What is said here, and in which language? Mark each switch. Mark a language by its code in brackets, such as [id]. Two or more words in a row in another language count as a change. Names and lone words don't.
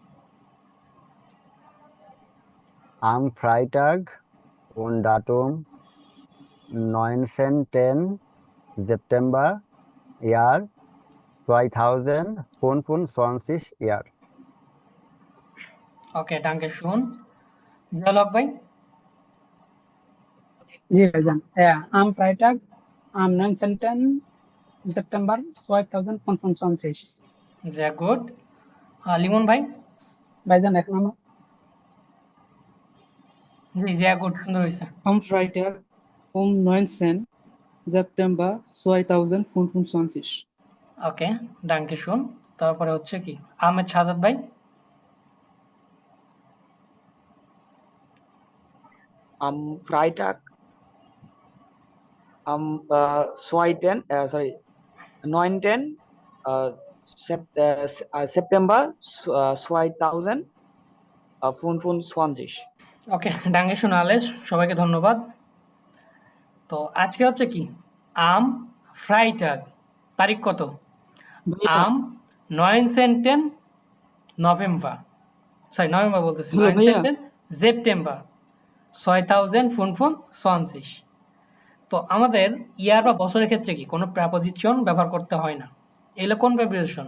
[de] am Freitag und Datum 19. September Jahr 2025 Jahr. [bn] ওকে [de] Danke schön [bn] জিয়াউল হক ভাই জি ভাইজান [de] am Freitag am 19. September 2025 ja gut [bn] লিমন ভাই ভাইজান এক নম্বর জি [de] ja gut [bn] সুন্দর হয়েছে [de] am Freitag um 19. September 2025 [bn] ওকে [de] Danke schön [bn] তারপরে হচ্ছে কি আহমেদ শাহজাদ ভাই [de] am Freitag am 19. September 2025 [bn] ওকে [de] Danke schön [bn] আলেস সবাইকে ধন্যবাদ তো আজকে হচ্ছে কি [de] am Freitag [bn] তারিখ কত আম 9 নভেম্বর বলতেছি 9 সেপ্টেম্বর 2025 তো আমাদের ইয়ার বা বছরের ক্ষেত্রে কি কোনো প্রেপোজিশন ব্যবহার করতে হয় না এগুলো কোন প্রেপোজিশন